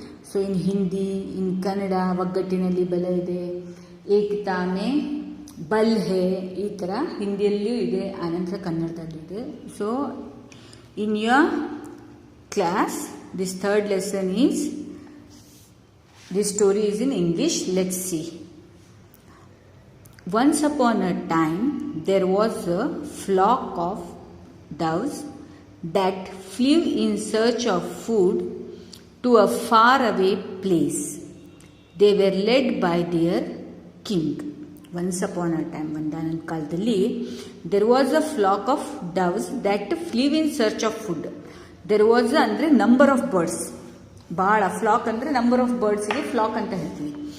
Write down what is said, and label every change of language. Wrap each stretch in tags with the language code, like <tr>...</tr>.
<kn>So</kn> <en>in Hindi, in Kannada</en> <kn>ಒಗ್ಗಟ್ಟಿನಲ್ಲಿ ಬಲ ಇದೆ,</kn> <hi>ಏಕತಾ ಮೇ ಬಲ್ ಹೇ,</hi> <kn>ಈ ಥರ ಹಿಂದಿಯಲ್ಲಿಯೂ ಇದೆ, ಆನಂತರ ಕನ್ನಡದಲ್ಲೂ ಇದೆ.</kn> <en>So in your class this third lesson is, this story is in English. Let's see. Once upon a time there was a flock of doves that flew in search of food to a far away place. They were led by their king. Once upon a time,</en> <kn>ಒಂದಾನೊಂದು ಕಾಲದಲ್ಲಿ</kn> <en>there was a flock of doves that flew in search of food. There was</en> <kn>ಅಂದರೆ number of birds, ಭಾಳ. ಫ್ಲಾಕ್ ಅಂದರೆ number of ಬರ್ಡ್ಸಿಗೆ ಫ್ಲಾಕ್ ಅಂತ ಹೇಳ್ತೀವಿ.</kn>